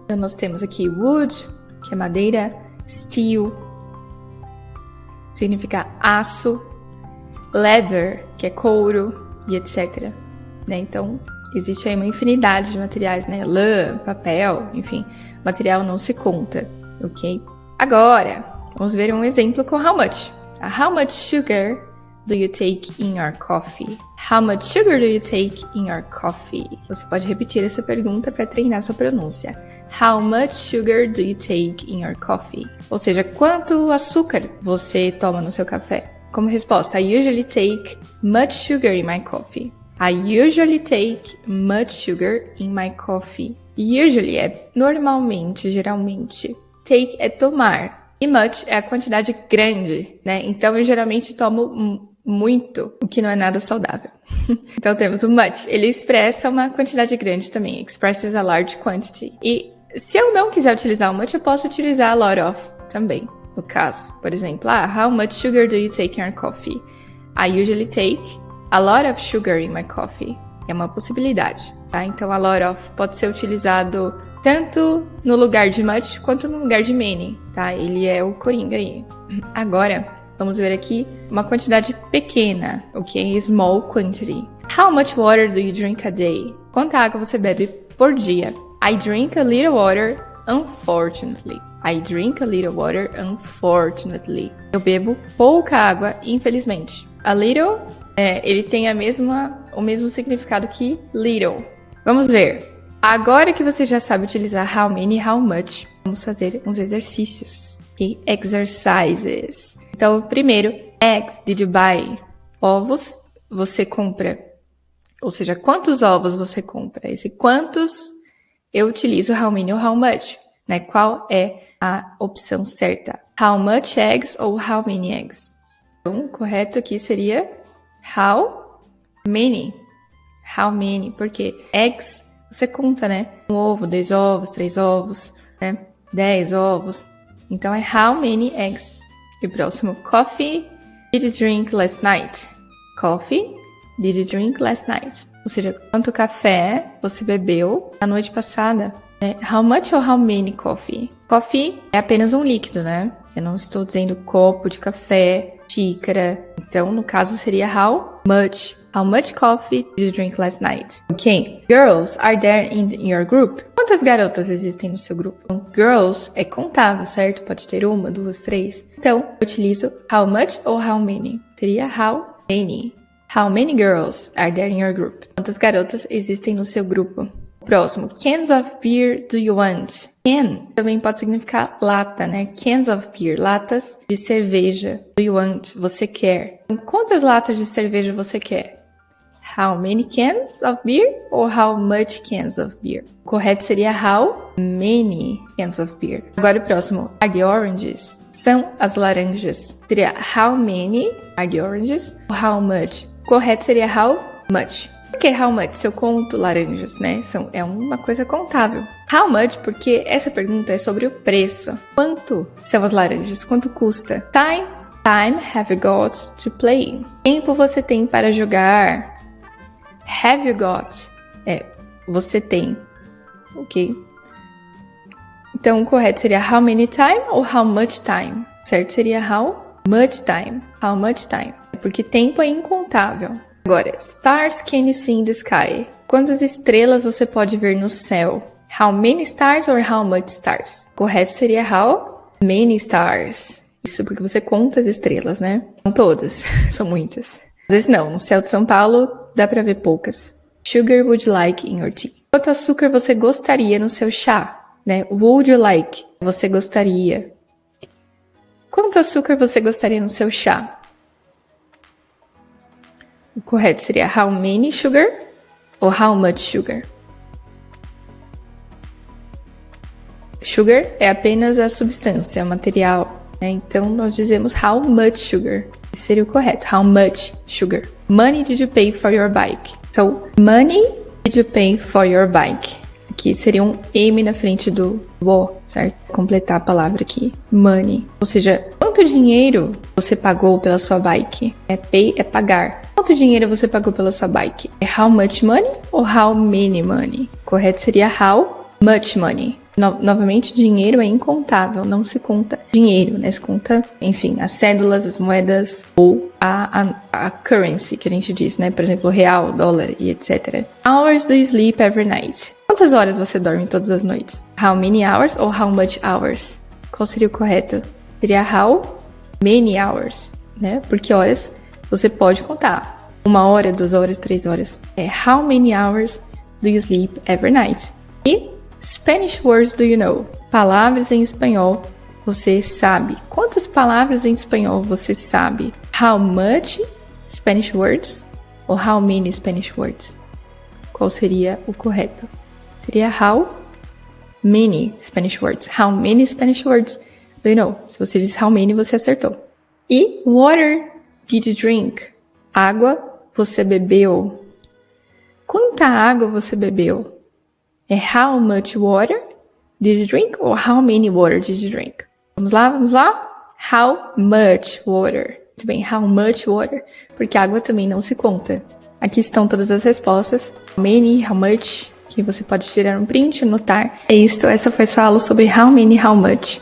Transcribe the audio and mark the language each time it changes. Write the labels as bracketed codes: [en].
[pt] Então, nós temos aqui wood, que é madeira. Steel, significa aço. Leather, que é couro, e etc. Né? Então, existe aí uma infinidade de materiais, né? Lã, papel, enfim. Material não se conta, ok? Agora, vamos ver um exemplo com how much. [en] How much sugar do you take in your coffee? How much sugar do you take in your coffee? [pt] Você pode repetir essa pergunta para treinar sua pronúncia. [en] How much sugar do you take in your coffee? [pt] Ou seja, quanto açúcar você toma no seu café? Como resposta, [en] I usually take much sugar in my coffee. I usually take much sugar in my coffee. [pt] Usually é normalmente, geralmente. Take é tomar. E much é a quantidade grande, né? Então eu geralmente tomo muito, o que não é nada saudável. Então temos o much. Ele expressa uma quantidade grande também. [en] Expresses a large quantity. [pt] E se eu não quiser utilizar o much, eu posso utilizar a lot of também. No caso, por exemplo, [en] how much sugar do you take in your coffee? I usually take a lot of sugar in my coffee. [pt] É uma possibilidade, tá? Então, a lot of pode ser utilizado tanto no lugar de much quanto no lugar de many, tá? Ele é o coringa aí. Agora, vamos ver aqui uma quantidade pequena, ok? [en] Small quantity. How much water do you drink a day? [pt] Quanta água você bebe por dia? [en] I drink a little water, unfortunately. I drink a little water, unfortunately. [pt] Eu bebo pouca água, infelizmente. A little, ele tem o mesmo significado que little. Vamos ver. Agora que você já sabe utilizar how many e how much, vamos fazer uns exercícios. [en] Okay? Exercises. [pt] Então, primeiro, [en] eggs, did you buy? [pt] Ovos, você compra. Ou seja, quantos ovos você compra? Esse quantos, eu utilizo how many ou how much. Né? Qual é a opção certa? [en] How much eggs ou how many eggs? [pt] Então, o correto aqui seria how many. How many, porque eggs, você conta, né? 1 ovo, 2 ovos, 3 ovos, né? 10 ovos. Então, é how many eggs. E próximo, [en] coffee, did you drink last night? Coffee, did you drink last night? [pt] Ou seja, quanto café você bebeu na noite passada? [en] How much or how many coffee? [pt] Coffee é apenas um líquido, né? Eu não estou dizendo copo de café, xícara. Então, no caso, seria how much. [en] How much coffee did you drink last night? Ok. Girls are there in your group? [pt] Quantas garotas existem no seu grupo? Então, girls é contável, certo? Pode ter 1, 2, 3. Então, eu utilizo how much ou how many. Seria how many. [en] How many girls are there in your group? [pt] Quantas garotas existem no seu grupo? Próximo, [en] cans of beer do you want? [pt] Can também pode significar lata, né? [en] Cans of beer, [pt] latas de cerveja. [en] Do you want? [pt] Você quer. Então, quantas latas de cerveja você quer? [en] How many cans of beer ou how much cans of beer? [pt] O correto seria how many cans of beer. Agora o próximo, [en] are the oranges? [pt] São as laranjas. Seria [en] how many are the oranges [pt] ou how much? O correto seria how much. Por que how much? Se eu conto laranjas, né? É uma coisa contável. How much? Porque essa pergunta é sobre o preço. Quanto são as laranjas? Quanto custa? [en] Time have you got to play? [pt] Tempo você tem para jogar? Have you got? Você tem. Ok? Então, o correto seria how many time ou how much time? Certo? [en] Seria how much time. How much time. [pt] Porque tempo é incontável. Agora, [en] stars can you see in the sky? [pt] Quantas estrelas você pode ver no céu? [en] How many stars or how much stars? [pt] O correto seria [en] how many stars. [pt] Isso porque você conta as estrelas, né? Não todas, são muitas. Às vezes não, no céu de São Paulo dá pra ver poucas. [en] Sugar would you like in your tea? [pt] Quanto açúcar você gostaria no seu chá? Né? [en] Would you like? [pt] Você gostaria. Quanto açúcar você gostaria no seu chá? O correto seria how many sugar ou how much sugar? Sugar é apenas a substância, o material, né? Então nós dizemos how much sugar. Esse seria o correto. How much sugar? [en] Money did you pay for your bike? So, money did you pay for your bike? [pt] Aqui seria um M na frente do O, certo? Completar a palavra aqui. Money. Ou seja, quanto dinheiro você pagou pela sua bike? Pay é pagar. Quanto dinheiro você pagou pela sua bike? É how much money ou how many money? Correto seria how much money. Novamente, dinheiro é incontável, não se conta dinheiro, né? Se conta, enfim, as cédulas, as moedas ou a currency que a gente diz, né? Por exemplo, real, dólar e etc. [en] Hours do you sleep every night? [pt] Quantas horas você dorme todas as noites? [en] How many hours ou how much hours? [pt] Qual seria o correto? Seria how many hours, né? Porque horas você pode contar. 1 hora, 2 horas, 3 horas. É [en] how many hours do you sleep every night? E Spanish words do you know? [pt] Palavras em espanhol você sabe. Quantas palavras em espanhol você sabe? [en] How much Spanish words ou how many Spanish words? [pt] Qual seria o correto? Seria how many Spanish words. [en] How many Spanish words do you know? [pt] Se você diz how many, você acertou. E [en] water did you drink? [pt] Água você bebeu. Quanta água você bebeu? [en] É how much water did you drink ou how many water did you drink? [pt] Vamos lá? [en] How much water? [pt] Muito bem, [en] how much water? [pt] Porque água também não se conta. Aqui estão todas as respostas. How many, how much, que você pode tirar um print, anotar. É isso, essa foi sua aula sobre how many, how much.